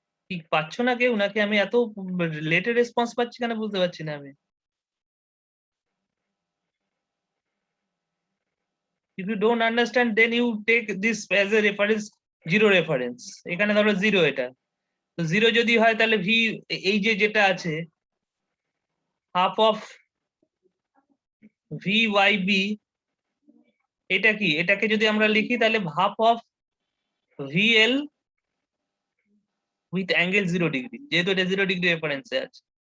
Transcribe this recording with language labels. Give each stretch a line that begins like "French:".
Bangla: কি পাচ্ছ না কেউ, নাকি আমি এত লেটে রেসপন্স পাচ্ছি কেন বুঝতে পারছি না আমি।
English: If you don't understand, then you take this as a reference, zero reference।
Bangla: এখানে ধরো জিরো, এটা তো জিরো যদি হয় তাহলে ভি, এই যে যেটা আছে half of V Y B, এটা কি? এটাকে যদি আমরা লিখি তাহলে half of VL with angle 0°, যেহেতু এটা 0° রেফারেন্সে আছে।